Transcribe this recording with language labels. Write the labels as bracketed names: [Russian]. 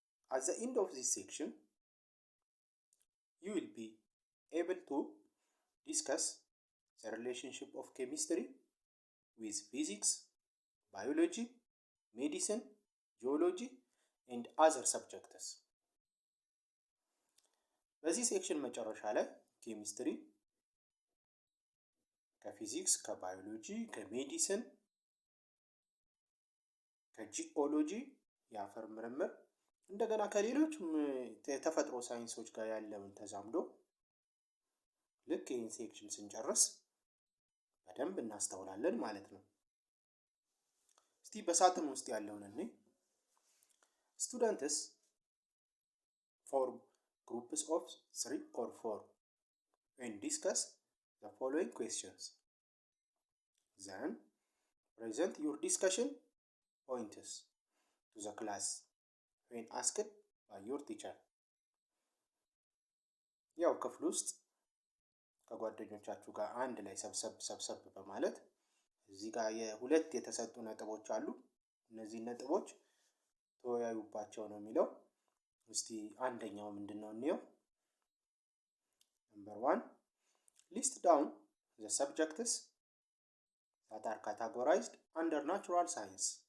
[English] At the end of this section, you will be able to discuss the relationship of chemistry with physics, biology, medicine, geology and other subjects. [Amharic] በዚህ ሴክሽን መጨረሻ ላይ ኬሚስትሪ ከፊዚክስ፣ ከባዮሎጂ፣ ከሜዲሲን፣ ከጂኦሎጂ የአፈር ምርምር እንደገና ከሌሎች የተፈጥሮ ሳይንሶች ጋር ያለውን ተዛምዶ ልክ ይህን ሴክሽን ስንጨርስ በደንብ እናስተውላለን ማለት ነው። እስቲ በሳጥን ውስጥ ያለውን እኔ [English] students form groups of 3 or 4 and discuss the following questions. Then present your discussion points to the class when asked by your teacher. [Amharic] ያው ክፍል ውስጥ ከጓደኞቻችሁ ጋር አንድ ላይ ሰብሰብ በማለት እዚህ ጋር የሁለት የተሰጡ ነጥቦች አሉ። እነዚህ ነጥቦች ተወያዩባቸው ነው የሚለው። እስቲ አንደኛው ምንድነው እንየው። [English] Number 1, list down the subjects that are categorized under natural science.